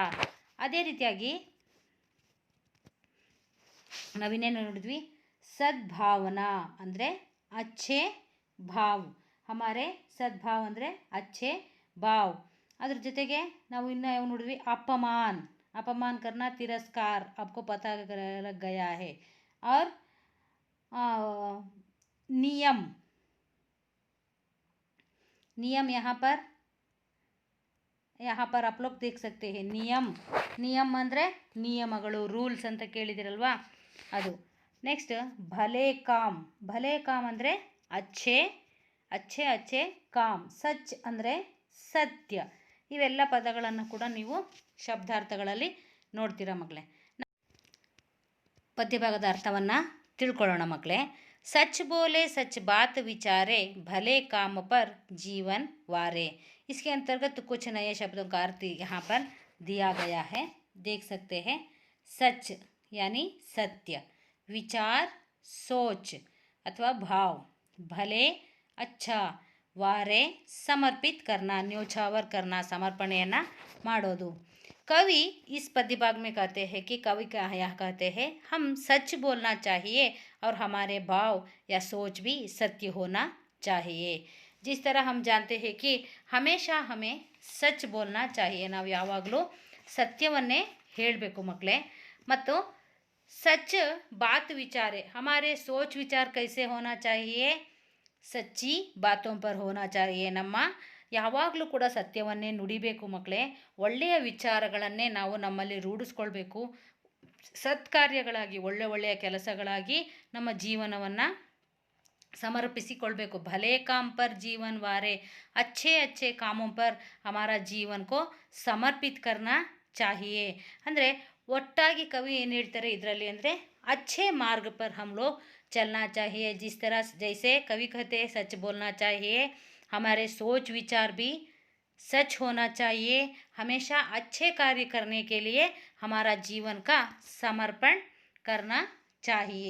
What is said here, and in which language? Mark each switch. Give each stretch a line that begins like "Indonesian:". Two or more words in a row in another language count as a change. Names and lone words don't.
Kannada: ಅದೇ ರೀತಿಯಾಗಿ ನಾವಿನ್ನೇನು ನೋಡಿದ್ವಿ, ಸದ್ಭಾವನಾ ಅಂದರೆ
Hindi: अच्छे भाव. हमारे सद्भाव ಅಂದರೆ अच्छे भाव.
Kannada: ಅದ್ರ ಜೊತೆಗೆ ನಾವು ಇನ್ನು ಯಾವ ನೋಡಿದ್ವಿ, ಅಪಮಾನ್,
Hindi: अपमान करना,
Kannada: ತಿರಸ್ಕಾರ,
Hindi: आपको पता लग गया है. और नियम, नियम यहाँ पर आप लोग देख सकते हैं.
Kannada: नियम, नियम ಅಂದರೆ ನಿಯಮಗಳು, ರೂಲ್ಸ್ ಅಂತ ಕೇಳಿದಿರಲ್ವಾ ಅದು.
Hindi: ನೆಕ್ಸ್ಟ್ भले काम, भले काम ಅಂದರೆ अच्छे अच्छे अच्छे काम.
Kannada: ಸಚ್ ಅಂದರೆ ಸತ್ಯ. ಇವೆಲ್ಲ ಪದಗಳನ್ನು ಕೂಡ ನೀವು ಶಬ್ದಾರ್ಥಗಳಲ್ಲಿ ನೋಡ್ತೀರಾ ಮಕ್ಕಳೇ. ಪದ್ಯಭಾಗದ ಅರ್ಥವನ್ನು ತಿಳ್ಕೊಳ್ಳೋಣ ಮಕ್ಕಳೇ.
Hindi: सच बोले सच बात विचारे भले काम पर जीवन वारे. इसके अंतर्गत कुछ नए शब्दों का अर्थ यहाँ पर दिया गया है, देख सकते हैं. सच यानी सत्य, विचार सोच अथवा भाव, भले अच्छा, वारे समर्पित करना, न्योछावर करना,
Kannada: समर्पणೆಯನ್ನು ಮಾಡೋದು.
Hindi: कवि इस पद्य भाग में कहते हैं कि कवि क्या यह कहते हैं, हम सच बोलना चाहिए और हमारे भाव या सोच भी सत्य होना चाहिए. जिस तरह हम जानते हैं कि हमेशा हमें सच बोलना चाहिए,
Kannada: ನಾವು ಯಾವಾಗಲೂ ಸತ್ಯವನ್ನೇ ಹೇಳಬೇಕು ಮಕ್ಕಳೇ.
Hindi: ಮತ್ತು सच बात विचारे, हमारे सोच विचार कैसे होना चाहिए, सच्ची बातों पर होना चाहिए.
Kannada: ನಮ್ಮ ಯಾವಾಗಲೂ ಕೂಡ ಸತ್ಯವನ್ನೇ ನುಡಿಬೇಕು ಮಕ್ಕಳೇ. ಒಳ್ಳೆಯ ವಿಚಾರಗಳನ್ನೇ ನಾವು ನಮ್ಮಲ್ಲಿ ರೂಢಿಸ್ಕೊಳ್ಬೇಕು. ಸತ್ಕಾರ್ಯಗಳಾಗಿ, ಒಳ್ಳೆಯ ಕೆಲಸಗಳಾಗಿ ನಮ್ಮ ಜೀವನವನ್ನು ಸಮರ್ಪಿಸಿಕೊಳ್ಬೇಕು.
Hindi: भले काम पर जीवन वारे, अच्छे अच्छे कामों पर हमारा जीवन को समर्पित करना चाहिए.
Kannada: ಅಂದರೆ ಒಟ್ಟಾಗಿ ಕವಿ ಏನು ಹೇಳ್ತಾರೆ ಇದರಲ್ಲಿ ಅಂದರೆ,
Hindi: अच्छे मार्ग पर हम लोग चलना चाहिए. जिस तरह जैसे कवि कहते हैं सच बोलना चाहिए, हमारे सोच विचार भी सच होना चाहिए. हमेशा अच्छे कार्य करने के लिए हमारा जीवन का समर्पण करना चाहिए.